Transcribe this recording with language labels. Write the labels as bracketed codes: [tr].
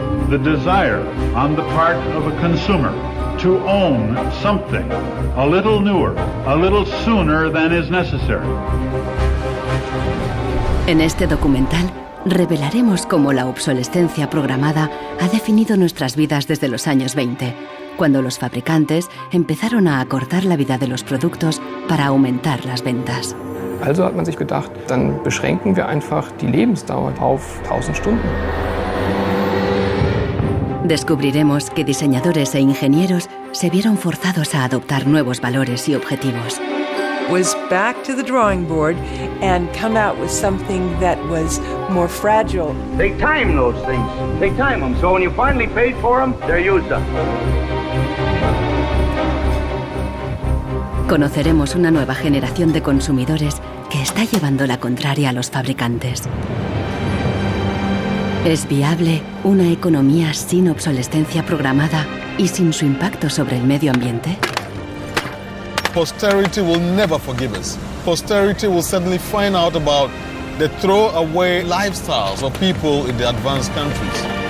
[en] The desire on the part of a consumer to own something a little newer, a little sooner than is necessary. [es] En este documental revelaremos cómo la obsolescencia programada ha definido nuestras vidas desde los años 20, cuando los fabricantes empezaron a acortar la vida de los productos para aumentar las ventas. [de] Also hat man sich gedacht, dann beschränken wir einfach die Lebensdauer auf 1000 Stunden. [es] Descubriremos que diseñadores e ingenieros se vieron forzados a adoptar nuevos valores y objetivos. [en] Was back to the drawing board and come out with something that was more fragile. Take time, those things. Take time them. So when you finally paid for them, they're used up. [es] Conoceremos una nueva generación de consumidores que está llevando la contraria a los fabricantes. ¿Es viable una economía sin obsolescencia programada y sin su impacto sobre el medio ambiente? [en] Posterity will never forgive us. Posterity will suddenly find out about the throwaway lifestyles of people in the advanced countries.